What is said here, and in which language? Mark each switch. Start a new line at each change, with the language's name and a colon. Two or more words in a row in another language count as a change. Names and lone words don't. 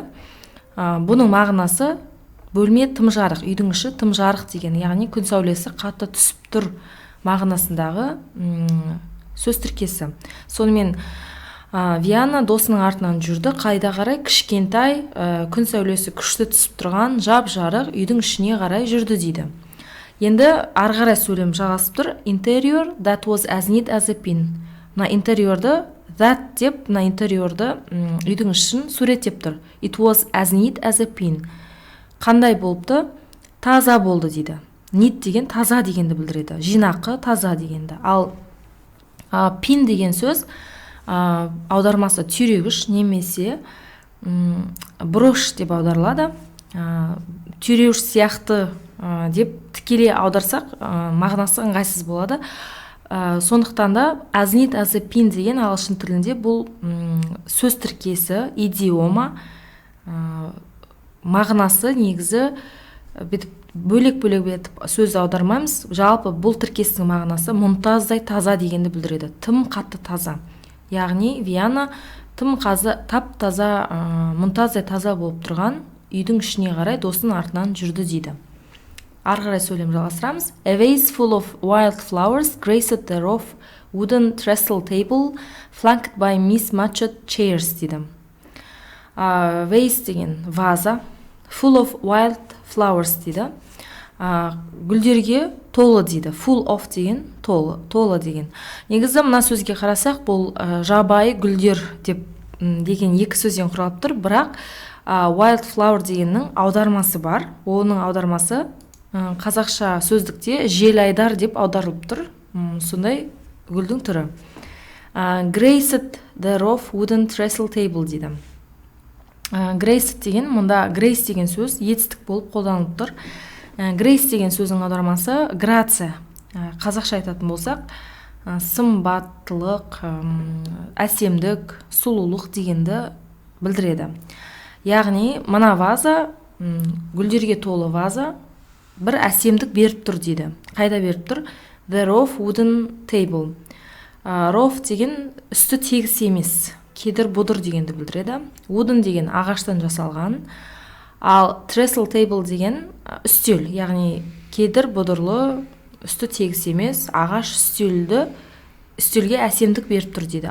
Kazakh: Бұның мағынасы бөлме тым жарық, үйдің іші тым жарық деген, яғни күн сәулесі қатты түсіп тұр мағынасындағы сөз тіркесі. Сонымен Виана досының артынан жүрді, қайда қарай? Кішкентай, күн сәулесі күшті түсіп тұрған жап-жарық үйдің ішіне қарай жүрді дейді. Енді ары қарай сөйлем жалғасып тұр.
English: Interior that was as neat as a pin.
Kazakh: Мына интерьерді that деп, мына интерьерді үйдің ішін суреттеп тұр.
English: It was as neat as a pin.
Kazakh: Қандай болыпты? Таза болды дейді. Neat деген таза дегенді білдіреді. Жинақы, таза дегенді. Ал pin деген сөз аудармасы түйрегіш немесе брош деп аударылады. Түйреуіш сияқты деп тікелей аударсақ мағынасы ыңғайсыз болады. Сондықтан да
English: as neat as a pin
Kazakh: деген ағылшын тілінде бұл сөз тіркесі, идиома, мағынасы негізі бөлек-бөлек етіп сөз аудармаймыз. Жалпы бұл тіркестің мағынасы мұнтаздай таза дегенді білдіреді. Тым қатты таза. Яғни Виана тым тап-таза, мұнтаздай таза болып тұрған үйдің ішіне қарай досының артынан жүрді дейді. Ары қарай сөйлем жалғастырамыз.
English: A vase full of wild flowers graced the rough wooden trestle table flanked by mismatched chairs дейді.
Kazakh: Vase деген ваза,
English: full of wild flowers дейді.
Kazakh: Гүлдерге толы дейді.
English: Full of
Kazakh: деген толы деген. Негізі мына сөзге қарасақ, бұл жабайы гүлдер деген екі сөзден құралып тұр, бірақ
English: wild flower
Kazakh: дегеннің аудармасы бар. Оның аудармасы қазақша сөздікте желайдар деп аударылып тұр. Сондай гүлдің түрі.
English: Graced the rough wooden trestle table дейді.
Kazakh: Graced деген, мұнда grace деген сөз етістік болып қолданылып тұр. Grace деген сөздің аудармасы грация. Қазақша айтатын болсақ, сымбаттылық, әсемдік, сұлулық дегенді білдіреді. Яғни, мына ваза, гүлдерге толы ваза, бір әсемдік беріп тұр дейді. Қайда беріп тұр?
English: The rough wooden table.
Kazakh: Rough деген үсті тегіс емес, кедір бұдыр дегенді білдіреді. Wooden деген ағаштан жасалған. Ал
English: trestle table
Kazakh: деген үстел, яғни кедір бұдырлы, үсті тегіс емес, ағаш үстелге әсемдік беріп тұр дейді.